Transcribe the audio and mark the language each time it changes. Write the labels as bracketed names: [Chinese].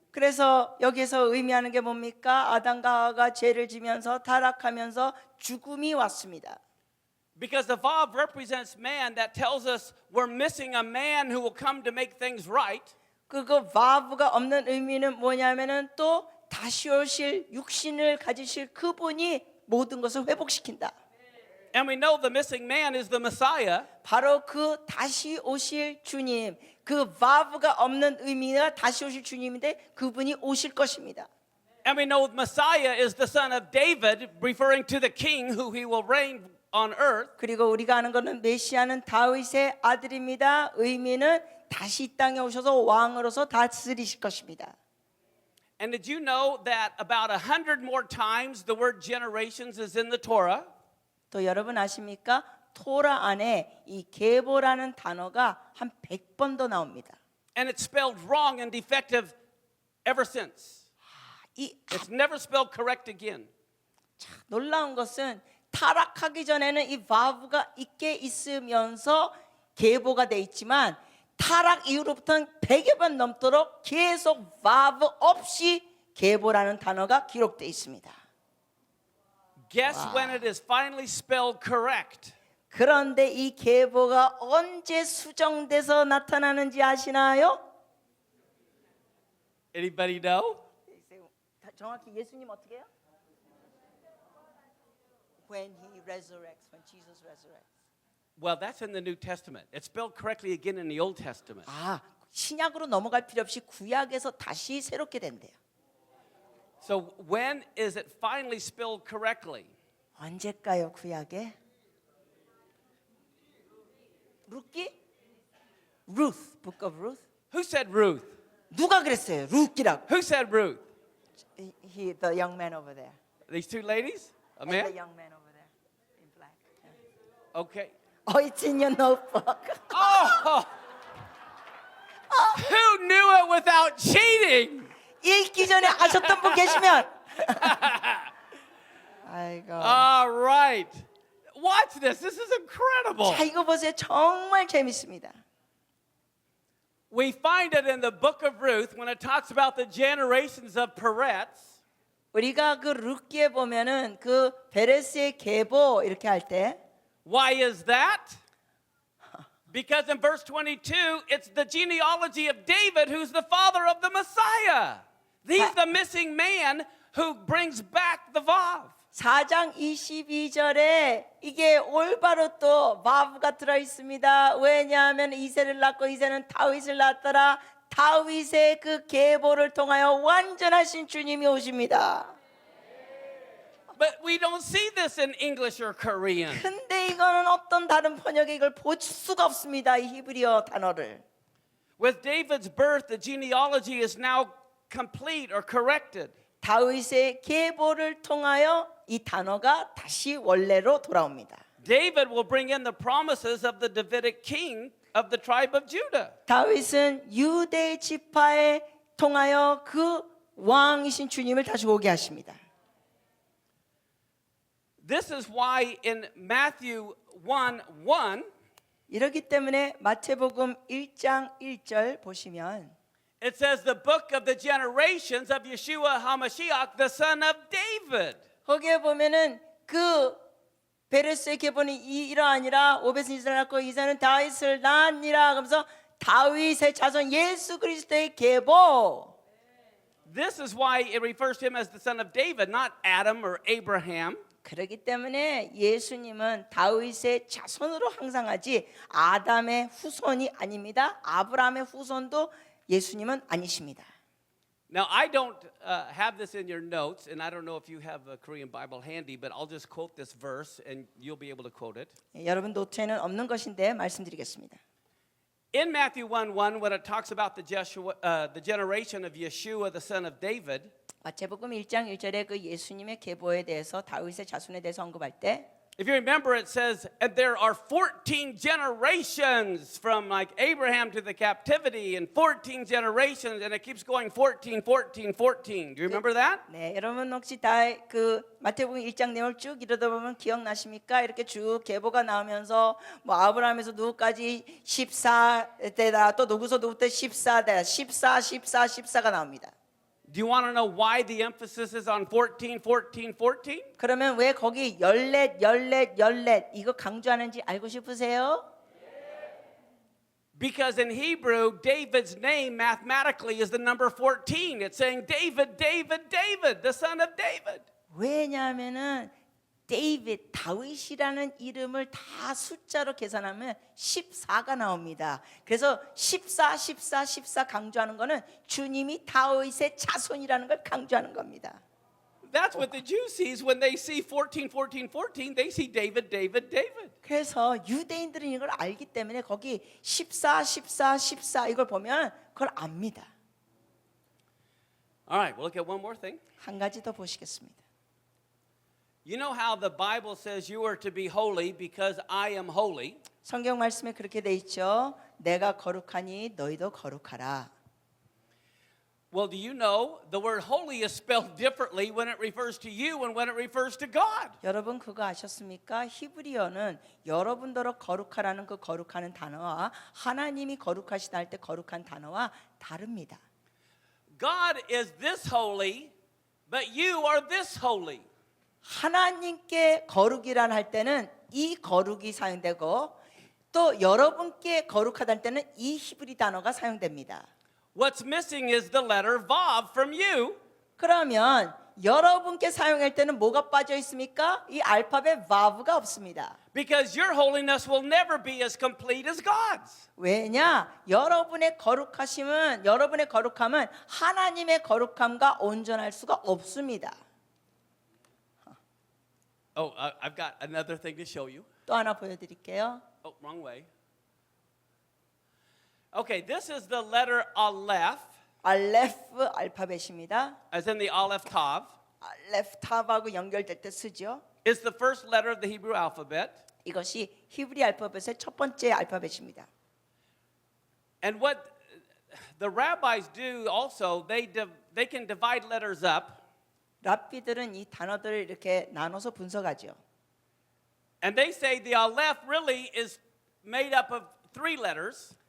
[Korean] 그래서 여기서 의미하는 게 뭡니까? 아담과 하와가 죄를 지면서 타락하면서 죽음이 왔습니다. [English] Because the Vav represents man, that tells us we're missing a man who will come to make things right. [Korean] 그 바브가 없는 의미는 뭐냐면은 또 다시 오실 육신을 가지실 그분이 모든 것을 회복시킨다. [English] And we know the missing man is the Messiah. [Korean] 바로 그 다시 오실 주님, 그 바브가 없는 의미가 다시 오실 주님인데 그분이 오실 것입니다. [English] And we know Messiah is the son of David, referring to the king who he will reign on earth. [Korean] 그리고 우리가 아는 것은 메시아는 다윗의 아들입니다. 의미는 다시 이 땅에 오셔서 왕으로서 다스리실 것입니다. [English] And did you know that about 100 more times the word generations is in the Torah? [Korean] 또 여러분 아십니까? 토라 안에 이 계보라는 단어가 한 100번 더 나옵니다. [English] And it's spelled wrong and defective ever since. [Korean] 이 [English] It's never spelled correct again. [Korean] 놀라운 것은 타락하기 전에는 이 바브가 있게 있으면서 계보가 돼 있지만 타락 이후로부터는 100여 번 넘도록 계속 바브 없이 계보라는 단어가 기록돼 있습니다. [English] Guess when it is finally spelled correct? [Korean] 그런데 이 계보가 언제 수정돼서 나타나는지 아시나요? [English] Anybody know? [Korean] 정확히 예수님 어떻게 해요? [English] When he resurrects, when Jesus resurrects. Well, that's in the New Testament. It's spelled correctly again in the Old Testament. [Korean] 아, 신약으로 넘어갈 필요 없이 구약에서 다시 새롭게 된대요. [English] So when is it finally spelled correctly? [Korean] 언제일까요, 구약에? [English] 루키? Ruth, Book of Ruth. Who said Ruth? [Korean] 누가 그랬어요? 루키라고. [English] Who said Ruth? The young man over there. These two ladies? A And the man? young man over there in black. Okay. Oh, it's in your notebook. Oh! Who knew it without cheating? [Korean] 읽기 전에 아셨던 분 계시면. 아이고. [English] All right. Watch this. This is incredible. [Korean] 자, 이거 보세요. 정말 재밌습니다. [English] We find it in the book of Ruth when it talks about the generations of Peretz. [Korean] 우리가 그 룻기에 보면은 그 베레스의 계보 이렇게 할 때 [English] Why is that? Because in verse 22, it's the genealogy of David who's the father of the Messiah. He's the missing man who brings back the Vav. [Korean] 4장 22절에 이게 올바로 또 바브가 들어 있습니다. 왜냐하면 이새를 낳고 이새는 다윗을 낳았더라. 다윗의 그 계보를 통하여 완전하신 주님이 오십니다. [English] But we don't see this in English or Korean. [Korean] 근데 이거는 어떤 다른 번역에 이걸 볼 수가 없습니다. 이 히브리어 단어를. [English] With David's birth, the genealogy is now complete or corrected. [Korean] 다윗의 계보를 통하여 이 단어가 다시 원래로 돌아옵니다. [English] David will bring in the promises of the Davidic king of the tribe of Judah. [Korean] 다윗은 유대 지파에 통하여 그 왕이신 주님을 다시 오게 하십니다. [English] This is why in Matthew 1:1 [Korean] 이렇기 때문에 마태복음 1장 1절 보시면 [English] it says the book of the generations of Yeshua HaMashiach, the son of David. [Korean] 거기에 보면은 그 베레스의 계보는 이러하니라 오벳은 이스라엘 낳고 이사는 다윗을 낳았니라 그러면서 다윗의 자손 예수 그리스도의 계보. [English] This is why it refers to him as the son of David, not Adam or Abraham. [Korean] 그렇기 때문에 예수님은 다윗의 자손으로 항상 하지 아담의 후손이 아닙니다. 아브라함의 후손도 예수님은 아니십니다. [English] Now, I don't have this in your notes, and I don't know if you have a Korean Bible handy, but I'll just quote this verse, and you'll be able to quote it. [Korean] 여러분 노트에는 없는 것인데 말씀드리겠습니다. [English] In Matthew 1:1, when it talks about the generation of Yeshua, the son of David, [Korean] 마태복음 1장 1절에 그 예수님의 계보에 대해서 다윗의 자손에 대해서 언급할 때 [English] if you remember, it says, and there are 14 generations from like Abraham to the captivity, and 14 generations, and it keeps going 14, 14, 14. Do you remember that? [Korean] 네, 여러분 혹시 다 그 마태복음 1장 내용을 쭉 읽어다 보면 기억나십니까? 이렇게 쭉 계보가 나오면서 뭐 아브라함에서 누구까지 14대다 또 누구부터 14대다 14가 나옵니다. [English] Do you want to know why the emphasis is on 14, 14, 14? [Korean] 그러면 왜 거기 14 이거 강조하는지 알고 싶으세요? [English] Because in Hebrew, David's name mathematically is the number 14. It's saying David, David, David, the son of David. [Korean] 왜냐하면은 다윗이라는 이름을 다 숫자로 계산하면 14가 나옵니다. 그래서 14 강조하는 거는 주님이 다윗의 자손이라는 걸 강조하는 겁니다. [English] That's what the Jews see when they see 14, 14, 14. They see David, David, David. [Korean] 그래서 유대인들은 이걸 알기 때문에 거기 14 이걸 보면 그걸 압니다. [English] All right, we'll look at one more thing. [Korean] 한 가지 더 보시겠습니다. [English] You know how the Bible says you are to be holy because I am holy? [Korean] 성경 말씀에 그렇게 돼 있죠. 내가 거룩하니 너희도 거룩하라. [English] Well, do you know the word holy is spelled differently when it refers to you and when it refers to God? [Korean] 여러분 그거 아셨습니까? 히브리어는 여러분더러 거룩하라는 그 거룩하는 단어와 하나님이 거룩하시다 할 때 거룩한 단어와 다릅니다. [English] God is this holy, but you are this holy. [Korean] 하나님께 거룩이란 할 때는 이 거룩이 사용되고 또 여러분께 거룩하다 할 때는 이 히브리 단어가 사용됩니다. [English] What's missing is the letter Vav from you. [Korean] 그러면 여러분께 사용할 때는 뭐가 빠져 있습니까? 이 알파벳 vav가 없습니다. [English] Because your holiness will never be as complete as God's. [Korean] 왜냐? 여러분의 거룩함은 하나님의 거룩함과 온전할 수가 없습니다. [English] Oh, I've got another thing to show you. [Korean] 또 하나 보여드릴게요. [English] Oh, wrong way. Okay, this is the letter Aleph, [Korean] 알레프 알파벳입니다. [English] as in the Aleph Tav. [Korean] 알레프 탑하고 연결될 때 쓰죠. [English] It's the first letter of the Hebrew alphabet. [Korean] 이것이 히브리 알파벳의 첫 번째 알파벳입니다. [English] And what the rabbis do also, they can divide letters up. [Korean] 랍비들은 이 단어들을 이렇게 나눠서 분석하죠. [English] And they say the Aleph really is made up of 3 letters.